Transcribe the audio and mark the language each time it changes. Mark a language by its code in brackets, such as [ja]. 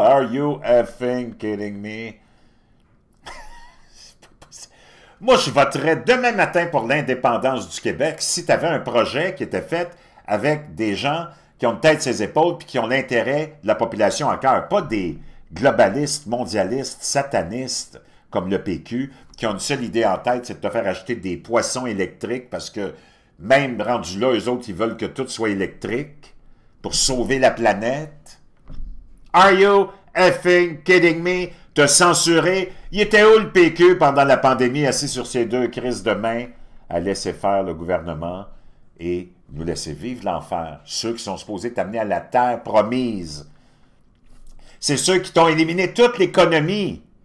[en] Are you effing kidding me? [fr] » Moi, je voterais demain matin pour l'indépendance du Québec si tu avais un projet qui était fait avec des gens qui ont peut-être ses épaules puis qui ont l'intérêt de la population à cœur, pas des globalistes, mondialistes, satanistes comme le PQ, qui ont une seule idée en tête, c'est de te faire acheter des poissons électriques parce que même rendus là, eux autres, ils veulent que tout soit électrique pour sauver la planète. [en] Are you effing kidding me? [fr] Te censurer? Il était où le PQ pendant la pandémie, assis sur ses deux crises de main, à laisser faire le gouvernement et nous laisser vivre l'enfer? Ceux qui sont supposés t'amener à la terre promise. C'est ceux qui t'ont éliminé toute l'économie.